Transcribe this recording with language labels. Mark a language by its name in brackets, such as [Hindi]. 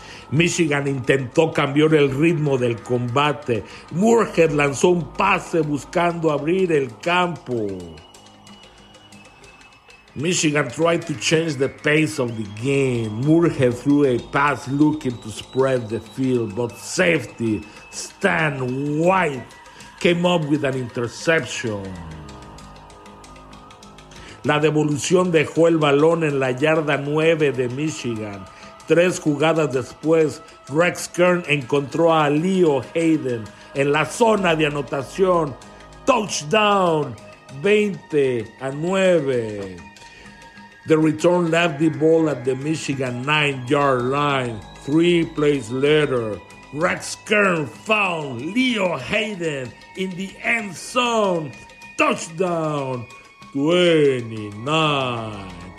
[Spanish] Michigan intentó cambiar el ritmo del combate. Moorhead lanzó un pase buscando abrir el campo. [English] Michigan tried to change the pace of the game. Moorhead threw a pass looking to spread the field, but safety Stan White came up with an interception. [Spanish] La devolución dejó el balón en la yarda 9 de Michigan. Tres jugadas después, Rex Kern encontró a Leo Hayden en la zona de anotación. [English] Touchdown, 20-9. The return left the ball at the Michigan 9-yard line. Three plays later, Rex Kern found Leo Hayden in the end zone. Touchdown, 29.